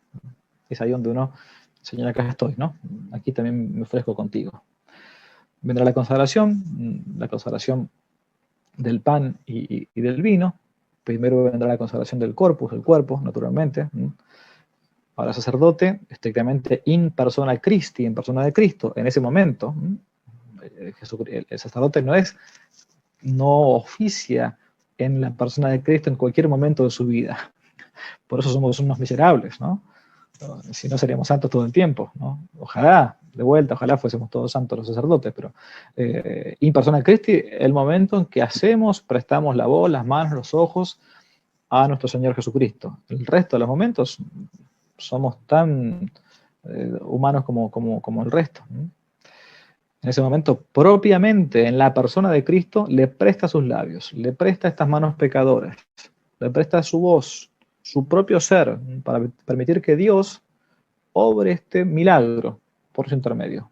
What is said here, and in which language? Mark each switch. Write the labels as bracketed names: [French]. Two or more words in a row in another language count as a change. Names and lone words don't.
[Spanish] Es ahí donde uno, Señor, acá estoy, ¿no? Aquí también me ofrezco contigo. Vendrá la consagración del pan y del vino. Primero vendrá la consagración del corpus, el cuerpo, naturalmente. Para el sacerdote, estrictamente [Latin] in persona Christi, [Spanish] en persona de Cristo, en ese momento. El sacerdote no oficia en la persona de Cristo en cualquier momento de su vida. Por eso somos unos miserables, ¿no? Si no seríamos santos todo el tiempo, ¿no? Ojalá, de vuelta, ojalá fuésemos todos santos los sacerdotes, pero [Latin] in persona Christi, [Spanish] el momento en que prestamos la voz, las manos, los ojos a nuestro Señor Jesucristo. El resto de los momentos somos tan humanos como el resto. En ese momento, propiamente en la persona de Cristo, le presta sus labios, le presta estas manos pecadoras, le presta su voz, su propio ser, para permitir que Dios obre este milagro por su intermedio.